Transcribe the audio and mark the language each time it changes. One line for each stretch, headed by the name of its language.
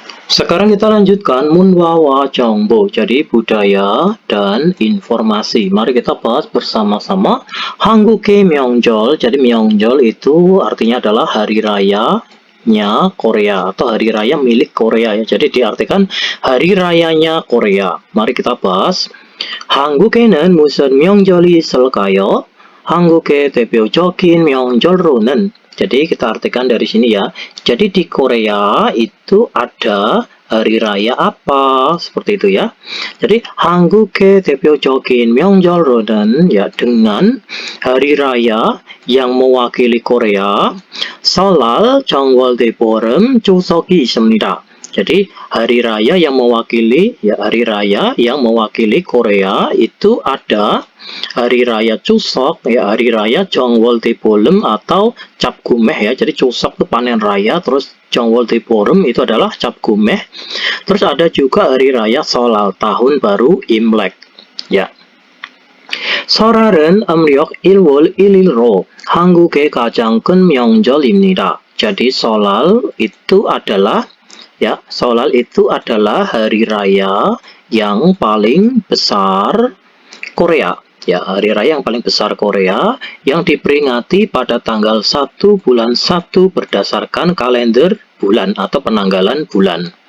Indonesian: Sekarang kita lanjutkan
Korean: 문화와 정보,
Indonesian: jadi budaya dan informasi. Mari kita bahas bersama-sama
Korean: 한국의 명절.
Indonesian: Jadi 명절 itu artinya adalah hari rayanya Korea atau hari raya milik Korea ya. Jadi diartikan hari rayanya Korea. Mari kita bahas.
Korean: 한국에는 무슨 명절이 있을까요? 한국의 대표적인 명절로는,
Indonesian: jadi kita artikan dari sini ya. Jadi di Korea itu ada hari raya apa? Seperti itu ya. Jadi
Korean: 한국의 대표적인 명절로는
Indonesian: ya, dengan hari raya yang mewakili Korea,
Korean: 설날, 정월대보름, 추석이 있습니다.
Indonesian: Jadi hari raya yang mewakili ya, hari raya yang mewakili Korea itu ada hari raya Chuseok ya, hari raya Jeongwoldebolem atau Cap Gumeh ya. Jadi Chuseok itu panen raya, terus Jeongwoldebolem itu adalah Cap Gumeh. Terus ada juga hari raya Solal, tahun baru Imlek ya.
Korean: 설날은 음력 1월 1일로 한국의 가장 큰 명절입니다.
Indonesian: Jadi Solal itu adalah ya, Solal itu adalah hari raya yang paling besar Korea. Ya, hari raya yang paling besar Korea yang diperingati pada tanggal 1 bulan 1 berdasarkan kalender bulan atau penanggalan bulan.